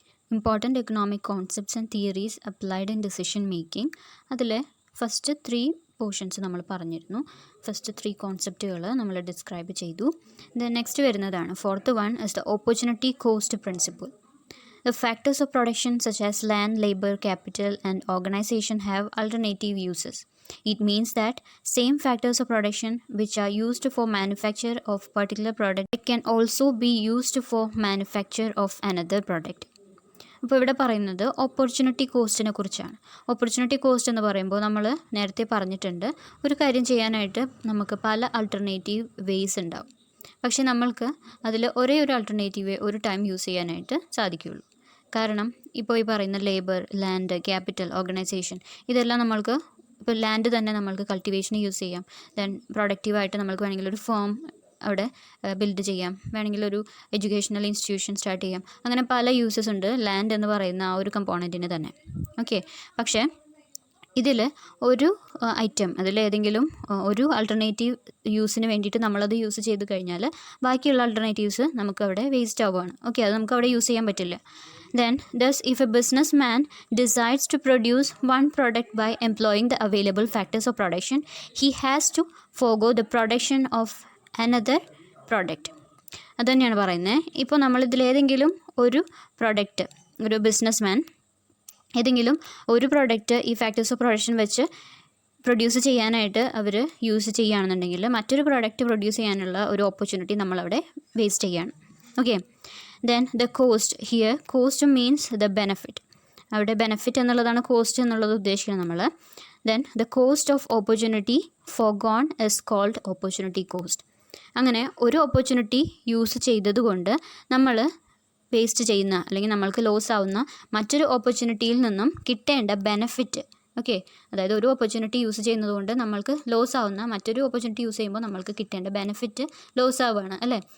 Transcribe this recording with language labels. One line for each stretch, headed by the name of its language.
English: Important economic concepts and theories applied in decision making.
Malayalam: അതിലെ first 3 portions നമ്മൾ പറഞ്ഞിരുന്നു. First 3 കോൺസെപ്റ്റുകൾ നമ്മൾ ഡിസ്ക്രൈബ് ചെയ്തു. ദെൻ നെക്സ്റ്റ് വരുന്നതാണ് fourth one is the opportunity cost principle.
English: The factors of production such as land, labor, capital and organization have alternative uses. It means that same factors of production which are used for manufacture of particular product can also be used for manufacture of another product.
Malayalam: അപ്പോൾ ഇവിടെ പറയുന്നത് opportunity കോസ്റ്റിനെ കുറിച്ചാണ്. Opportunity cost എന്ന് പറയുമ്പോൾ നമ്മൾ നേരത്തെ പറഞ്ഞിട്ടുണ്ട്, ഒരു കാര്യം ചെയ്യാനായിട്ട് നമുക്ക് പല ആൾട്ടർനേറ്റീവ് വേയ്സ് ഉണ്ടാവും. പക്ഷേ നമ്മൾക്ക് അതിൽ ഒരേ ഒരു ആൾട്ടർനേറ്റീവ് ഒരു ടൈം യൂസ് ചെയ്യാനായിട്ട് സാധിക്കുകയുള്ളൂ. കാരണം ഇപ്പോൾ ഈ പറയുന്ന ലേബർ, ലാൻഡ്, ക്യാപിറ്റൽ, ഓർഗനൈസേഷൻ ഇതെല്ലാം നമ്മൾക്ക് ഇപ്പോൾ ലാൻഡ് തന്നെ നമ്മൾക്ക് കൾട്ടിവേഷന് യൂസ് ചെയ്യാം. ദെൻ പ്രൊഡക്റ്റീവായിട്ട് നമ്മൾക്ക് വേണമെങ്കിൽ ഒരു ഫേം അവിടെ ബിൽഡ് ചെയ്യാം, വേണമെങ്കിൽ ഒരു എഡ്യൂക്കേഷണൽ ഇൻസ്റ്റിറ്റ്യൂഷൻ സ്റ്റാർട്ട് ചെയ്യാം. അങ്ങനെ പല യൂസസ് ഉണ്ട് ലാൻഡ് എന്ന് പറയുന്ന ആ ഒരു കമ്പോണൻറ്റിന് തന്നെ. ഓക്കെ, പക്ഷേ ഇതിൽ ഒരു ഐറ്റം അതിലേതെങ്കിലും ഒരു ആൾട്ടർനേറ്റീവ് യൂസിന് വേണ്ടിയിട്ട് നമ്മളത് യൂസ് ചെയ്ത് കഴിഞ്ഞാൽ ബാക്കിയുള്ള ആൾട്ടർനേറ്റീവ്സ് നമുക്കവിടെ വേസ്റ്റ് ആവുകയാണ്. ഓക്കെ, അത് നമുക്കവിടെ യൂസ് ചെയ്യാൻ പറ്റില്ല.
English: Then, thus, if a businessman decides to produce one product by employing the available factors of production, he has to forego the production of another product.
Malayalam: അത് തന്നെയാണ് പറയുന്നത്. ഇപ്പോൾ നമ്മളിതിലേതെങ്കിലും ഒരു പ്രൊഡക്റ്റ്, ഒരു ബിസിനസ്മാൻ ഏതെങ്കിലും ഒരു പ്രൊഡക്റ്റ് ഈ ഫാക്ടേഴ്സ് ഓഫ് പ്രൊഡക്ഷൻ വെച്ച് പ്രൊഡ്യൂസ് ചെയ്യാനായിട്ട് അവർ യൂസ് ചെയ്യുകയാണെന്നുണ്ടെങ്കിൽ മറ്റൊരു പ്രൊഡക്റ്റ് പ്രൊഡ്യൂസ് ചെയ്യാനുള്ള ഒരു ഓപ്പർച്യൂണിറ്റി നമ്മളവിടെ വേസ്റ്റ് ചെയ്യുകയാണ്.
English: Okay, then the cost here, cost means the benefit.
Malayalam: അവിടെ ബെനഫിറ്റ് എന്നുള്ളതാണ് കോസ്റ്റ് എന്നുള്ളത് ഉദ്ദേശിക്കുന്നത് നമ്മൾ.
English: then the cost of opportunity forgone is called opportunity cost.
Malayalam: അങ്ങനെ ഒരു ഓപ്പർച്യൂണിറ്റി യൂസ് ചെയ്തതുകൊണ്ട് നമ്മൾ വേസ്റ്റ് ചെയ്യുന്ന അല്ലെങ്കിൽ നമ്മൾക്ക് ലോസ് ആവുന്ന മറ്റൊരു ഓപ്പർച്യൂണിറ്റിയിൽ നിന്നും കിട്ടേണ്ട ബെനഫിറ്റ്. ഓക്കെ, അതായത് ഒരു ഓപ്പർച്യൂണിറ്റി യൂസ് ചെയ്യുന്നത് കൊണ്ട് നമ്മൾക്ക് ലോസ് ആവുന്ന മറ്റൊരു ഓപ്പർച്യൂണിറ്റി യൂസ് ചെയ്യുമ്പോൾ നമ്മൾക്ക് കിട്ടേണ്ട ബെനിഫിറ്റ് ലോസ് ആവുകയാണ് അല്ലേ.